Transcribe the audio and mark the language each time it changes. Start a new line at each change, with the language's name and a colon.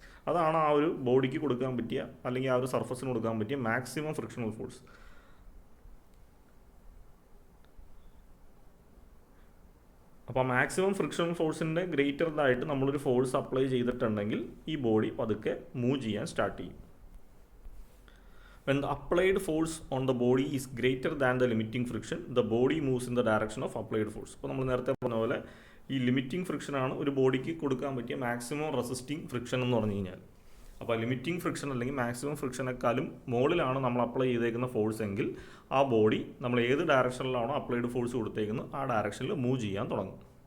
Malayalam: അതാണ് ആ ഒരു ബോഡിക്ക് കൊടുക്കാൻ പറ്റിയ അല്ലെങ്കിൽ ആ ഒരു സർഫസിന് കൊടുക്കാൻ പറ്റിയ മാക്സിമം ഫ്രിക്ഷണൽ ഫോഴ്സ്. അപ്പോൾ മാക്സിമം ഫ്രിക്ഷണൽ ഫോഴ്സിൻ്റെ ഗ്രേറ്ററായിട്ട് നമ്മളൊരു ഫോഴ്സ് അപ്ലൈ ചെയ്തിട്ടുണ്ടെങ്കിൽ ഈ ബോഡി പതുക്കെ മൂവ് ചെയ്യാൻ സ്റ്റാർട്ട് ചെയ്യും.
English: When the applied force on the body is greater than the limiting friction, the body moves in the direction of applied force.
Malayalam: അപ്പോൾ നമ്മൾ നേരത്തെ പറഞ്ഞ പോലെ ഈ ലിമിറ്റിംഗ് ഫ്രിക്ഷനാണ് ഒരു ബോഡിക്ക് കൊടുക്കാൻ പറ്റിയ മാക്സിമം റെസിസ്റ്റിംഗ് ഫ്രിക്ഷൻ എന്ന് പറഞ്ഞു കഴിഞ്ഞാൽ. അപ്പോൾ ലിമിറ്റിംഗ് ഫ്രിക്ഷൻ അല്ലെങ്കിൽ മാക്സിമം ഫ്രിക്ഷനേക്കാളും മുകളിലാണ് നമ്മൾ അപ്ലൈ ചെയ്തേക്കുന്ന ഫോഴ്സ് എങ്കിൽ ആ ബോഡി നമ്മൾ ഏത് ഡയറക്ഷനിലാണോ അപ്ലൈഡ് ഫോഴ്സ് കൊടുത്തേക്കുന്നത് ആ ഡയറക്ഷനിൽ മൂവ് ചെയ്യാൻ തുടങ്ങും.